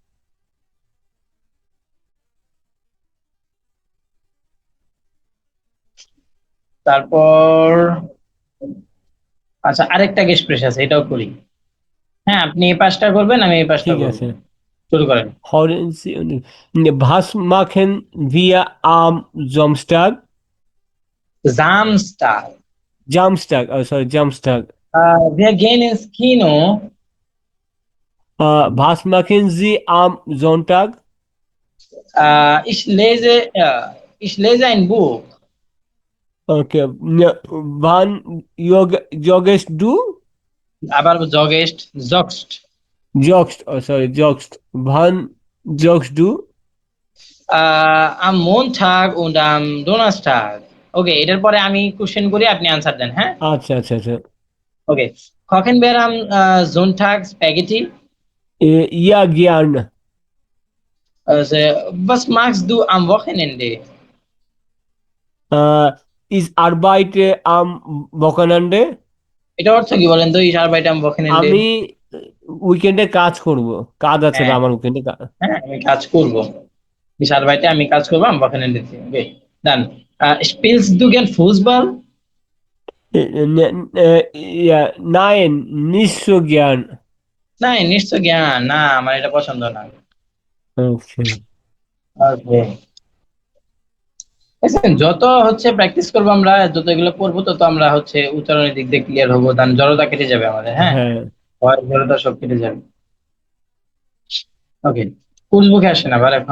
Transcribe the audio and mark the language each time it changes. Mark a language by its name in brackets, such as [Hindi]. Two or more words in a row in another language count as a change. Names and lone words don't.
[Bangla] তারপর আচ্ছা, আরেকটা গেস্ট প্রেস আছে, এটাও করি। হ্যাঁ, আপনি এই পাঁচটা করবেন, আমি এই পাঁচটা ঠিক করবো। আছে। শুরু করেন। [German] Was machen wir am Samstag? জামস্টার। Samstag, oh sorry, Samstag. Wir gehen ins Kino. Was machen Sie am Sonntag? Ich lese ein Buch. Okay. Wann joggest du? [Bangla] আবার জগেস্ট, জগস্ট। [German] Joggst, oh sorry, joggst. Wann joggst du? am Montag und am Donnerstag. [Bangla] ওকে, এটার পরে আমি কোশ্চেন করি, আপনি আনসার দেন, হ্যাঁ? আচ্ছা আচ্ছা আচ্ছা। ওকে। [German] kochen wir am Sonntag Spaghetti? Ja, gern. Also, was machst du am Wochenende? Ist Arbeit am Wochenende? [Bangla] এটা অর্থ কি বলেন তো, [German] Ich arbeit am Wochenende? [Bangla] আমি উইকেন্ডে কাজ করব। কাজ আছে হ্যাঁ, আমার উইকেন্ডে। হ্যাঁ, আমি কাজ করব। [German] Ich arbeite [Bangla] আমি কাজ করব [German] am Wochenende। [Bangla] ওকে, ডান। [German] spielst du gern Fußball? Ja, nein, nicht so gern. [Bangla] না, নিশ্চয় জ্ঞান না, আমার এটা পছন্দ না। Okay. ওকে। বুঝছেন, যত হচ্ছে প্র্যাকটিস করবো আমরা, যত এগুলো করবো, তত আমরা হচ্ছে উচ্চারণের দিক দিয়ে ক্লিয়ার হবো, তার জড়তা কেটে যাবে আমাদের। হ্যাঁ, হ্যাঁ। ভয় জড়তা সব কেটে যাবে। ওকে, কোর্স বুকে আসেন আবার এখন।